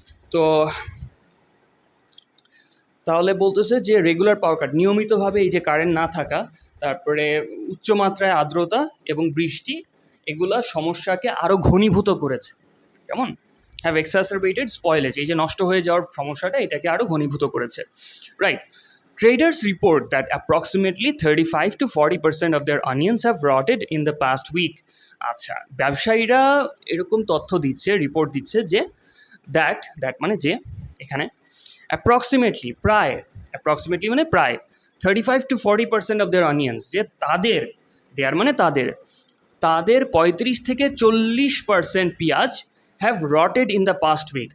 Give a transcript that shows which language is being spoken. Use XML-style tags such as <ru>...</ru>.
<bn>তো তাহলে বলতেছে যে রেগুলার পাওয়ার কাট, নিয়মিতভাবে এই যে কারেন্ট না থাকা, তারপরে উচ্চমাত্রায় আর্দ্রতা এবং বৃষ্টি, এগুলা সমস্যাকে আরও ঘনীভূত করেছে। কেমন?</bn> <en>have exacerbated spoilage,</en> <bn>এই যে নষ্ট হয়ে যাওয়ার সমস্যাটা এটাকে আরও ঘনীভূত করেছে।</bn> <en>Right. Traders report that approximately 35 to 40% of their onions have rotted in the past week.</en> <bn>আচ্ছা, ব্যবসায়ীরা এরকম তথ্য দিচ্ছে, রিপোর্ট দিচ্ছে যে দ্যাট মানে যে, এখানে অ্যাপ্রক্সিমেটলি মানে প্রায় 35 to 40% অফ দেয়ার অনিয়ন্স, যে দেয়ার মানে তাদের 35 থেকে 40% পেঁয়াজ</bn> <en>Have rotted in the past week.</en>